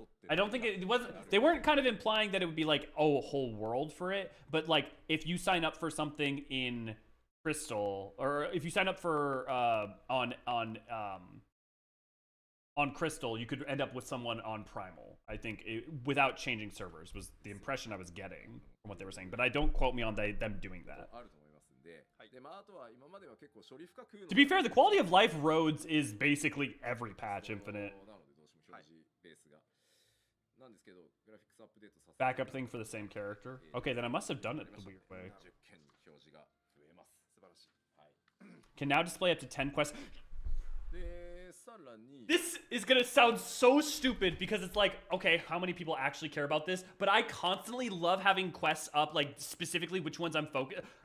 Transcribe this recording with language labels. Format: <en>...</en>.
<en>I don't think it wasn't. They weren't kind of implying that it would be like, oh, a whole world for it, but like if you sign up for something in Crystal, or if you sign up for on Crystal, you could end up with someone on Primal. I think without changing servers was the impression I was getting from what they were saying, but I don't quote me on them doing that.</en> <ja>あると思いますんで、でまああとは今までは結構処理深く</ja> <en>To be fair, the quality of life roads is basically every patch infinite.</en> <ja>なのでどうしても表示ベースがなんですけど、グラフィックスアップデートさせて</ja> <en>Backup thing for the same character. Okay, then I must have done it the weird way.</en> <ja>10件表示が増えます。素晴らしい。はい。</ja> <en>Can now display up to 10 quests.</en> <ja>でさらに</ja> <en>This is gonna sound so stupid because it's like, okay, how many people actually care about this? But I constantly love having quests up, like specifically which ones I'm focused.</en>